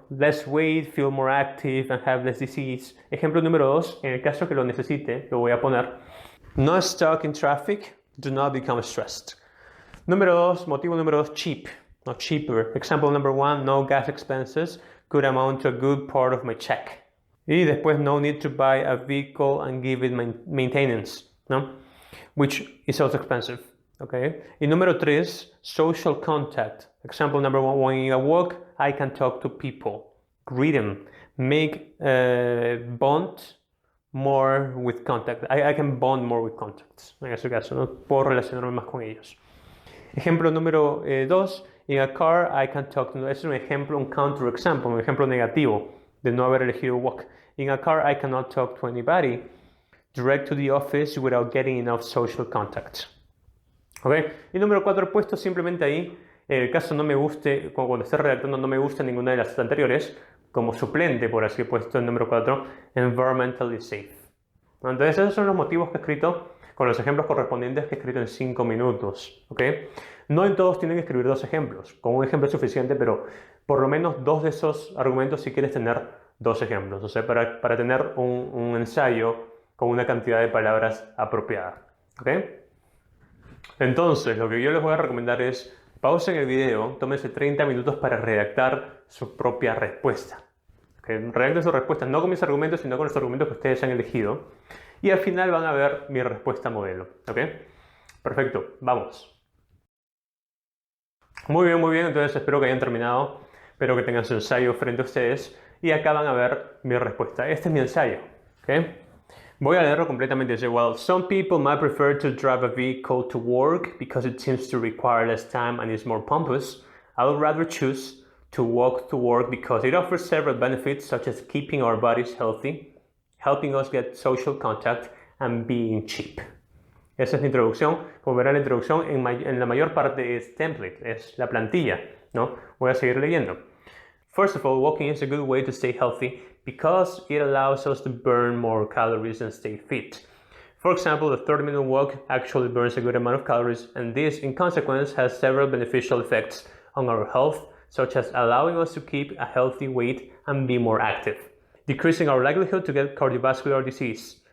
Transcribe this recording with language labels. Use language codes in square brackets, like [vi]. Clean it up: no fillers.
[en] Less weight, feel more active and have less disease. [es] Ejemplo número 2, en el caso que lo necesite, lo voy a poner. [en] No stuck in traffic, do not become stressed. [es] Número 2, motivo número 2, [en] cheap, no cheaper. Example number 1, no gas expenses could amount to a good part of my check. [es] Y después, [en] no need to buy a vehicle and give it maintenance, ¿no? Which is also expensive. Okay. [es] Y número 3, [en] social contact. Example number 1, when I walk, I can talk to people, greet them, make bond more with contact. I can bond more with contacts. [es] En ese caso, ¿no? Puedo relacionarme más con ellos. Ejemplo número 2, [en] in a car, I can talk to... [es] Es un ejemplo, un counter example, un ejemplo negativo de no haber elegido walk. [en] In a car, I cannot talk to anybody. Direct to the office without getting enough social contact. ¿Okay? [es] Y número 4, puesto simplemente ahí, en el caso no me guste, cuando esté redactando no me gusta ninguna de las anteriores, como suplente, por así he puesto el número 4, [en] environmentally safe. [es] Entonces esos son los motivos que he escrito con los ejemplos correspondientes que he escrito en 5 minutos. ¿Okay? No en todos tienen que escribir 2 ejemplos, con un ejemplo es suficiente, pero por lo menos 2 de esos argumentos si quieres tener 2 ejemplos, o sea, para tener un ensayo con una cantidad de palabras apropiada. ¿Okay? Entonces, lo que yo les voy a recomendar es pausen el video, tómense 30 minutos para redactar su propia respuesta. Redacten sus respuestas no con mis argumentos, sino con los argumentos que ustedes han elegido. Y al final van a ver mi respuesta modelo. ¿Ok? Perfecto, vamos. Muy bien, entonces espero que hayan terminado. Espero que tengan su ensayo frente a ustedes. Y acá van a ver mi respuesta. Este es mi ensayo. ¿Ok? Voy a leerlo completamente. [en] Dice, well, some people might prefer to drive a vehicle to work because it seems to require less time and is more pompous. I would rather choose to walk to work because it offers several benefits such as keeping our bodies healthy, helping us get social contact, and being cheap. [es] Esa es la introducción. Como verán, la introducción en la mayor parte es template, es la plantilla, ¿no? Voy a seguir leyendo. [en] First of all, walking is a good way to stay healthy because it allows us to burn more calories and stay fit. For example, a 30-minute walk actually burns a good amount of calories, and this, in consequence, has several beneficial effects on our health, such as allowing us to keep a healthy weight and be more active, decreasing our likelihood to get cardiovascular disease.